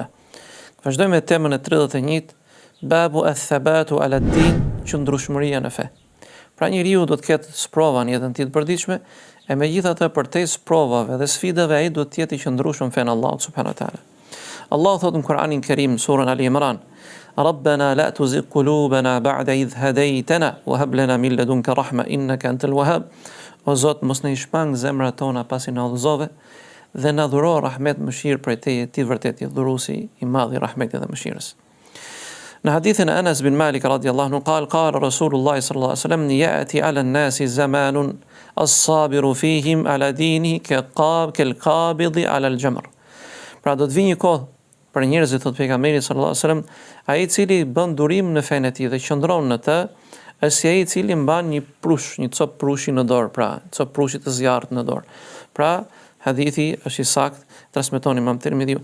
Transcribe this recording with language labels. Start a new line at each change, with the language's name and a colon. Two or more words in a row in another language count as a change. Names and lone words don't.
Albanian: Vazhdojmë me temën e 31,
Arabic: باب الثبات على الدين,
Albanian: qëndrueshmëria në fe. Pra njeriu do të ketë sprova në jetën e tij të përditshme, e megjithatë përtej sprovave dhe sfidave ai do të jetë i qëndrueshëm fen Allahut
Arabic: سبحانه وتعالى.
Albanian: Allah thot në Kur'anin Kerim, surën Ali Imran:
Arabic: ربنا لا تزغ قلوبنا بعد إذ هديتنا وهب لنا من لدنك رحمة إنك أنت الوهاب.
Albanian: O Zot, mos na i shpang zemrat tona pasi na udhëzove dhe na dhuro rahmet mëshirë prej teje, ti vërtet je dhuruesi i madh i rahmetit dhe mëshirës. Në hadithin e Anas bin Malik
Arabic: رضي الله عنه قال رسول الله صلى الله عليه وسلم يأتي على الناس زمان الصابر فيهم على دينه كالقابض على الجمر.
Albanian: Pra do të vijë një kohë për njerëzit, thot pejgamberi
Arabic: صلى الله عليه وسلم,
Albanian: ai i cili bën durim në fenë e tij dhe qëndron në të, është si ai i cili mban një prush, një cop prushi në dorë, pra cop prushi të zjarrit në dorë. Pra hadithi është i saktë, transmeton Imam Tirmidhiu.